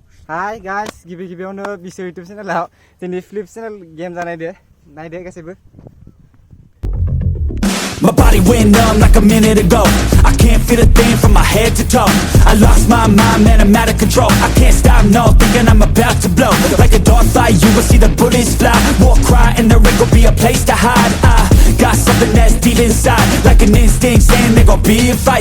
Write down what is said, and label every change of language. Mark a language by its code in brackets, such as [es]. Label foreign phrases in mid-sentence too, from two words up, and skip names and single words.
[en] Hi guys, [brx] गिबियावनो बिसो YouTube चेनेलाव दिनै [en] flip channel game [brx] नायदो गासैबो [en] My body went numb like a minute ago. I can't feel a thing from my head to toe. I lost my mind, man, I'm out of control. I can't stop, no, thinking I'm about to blow. Like a dog fight, you will see the bullets fly. War cry, and there ain't gon' be a place to hide. I got something that's deep inside, like an instinct saying there gon' be a fight.